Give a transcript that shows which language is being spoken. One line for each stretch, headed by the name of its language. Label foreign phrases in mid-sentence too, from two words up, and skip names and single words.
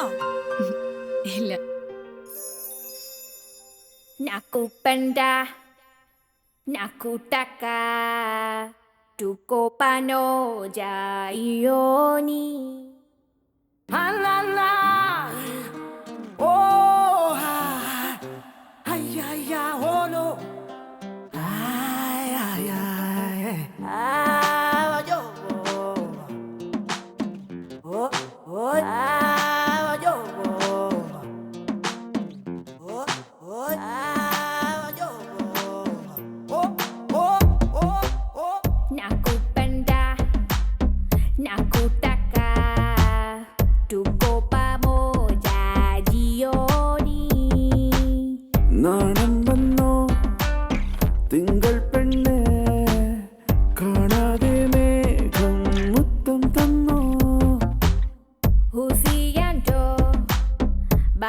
Malayalam: ഇല്ല.
Swahili: Nakupenda, nakutaka, tuko pamoja ioni. Halala, oh, ay, ay, ay, oh no. Ay, ay, ay, ay, yo, oh, oh, ay, yo, oh, oh, nakupenda, nakutaka, tuko pamoja jioni.
Malayalam: നാണം വന്നോ തിങ്കൾ പെണ്ണെ, കാണാതെ മേഘം മുത്തം തന്നോ.
Swahili: Usianto,